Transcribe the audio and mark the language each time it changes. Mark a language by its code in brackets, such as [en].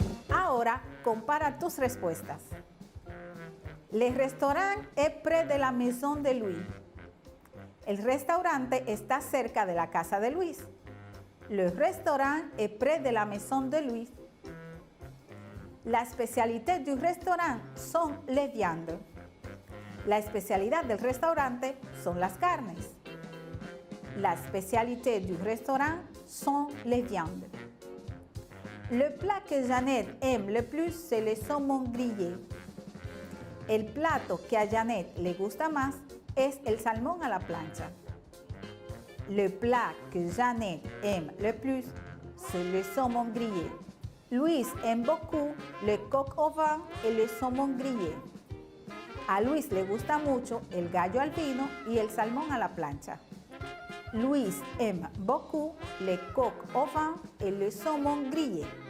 [es] Ahora compara tus respuestas. [fr] Le restaurant est près de la maison de Louis. [es] El restaurante está cerca de la casa de Luis. [fr] Le restaurant est près de la maison de Louis. La spécialité du restaurant son les viandes. [es] La especialidad del restaurante son las carnes. [fr] La spécialité du restaurant sont les viandes. Le plat que Jeannette aime le plus, c'est le saumon grillé. [es] El plato que a Jeannette le gusta más es el salmón a la plancha. [fr] Le plat que Jeannette aime le plus, c'est le saumon grillé. Luis aime beaucoup le coq au vin et le saumon grillé. [es] A Luis le gusta mucho el gallo al vino y el salmón a la plancha. [fr] Luis aime beaucoup le coq au vin et le saumon grillé.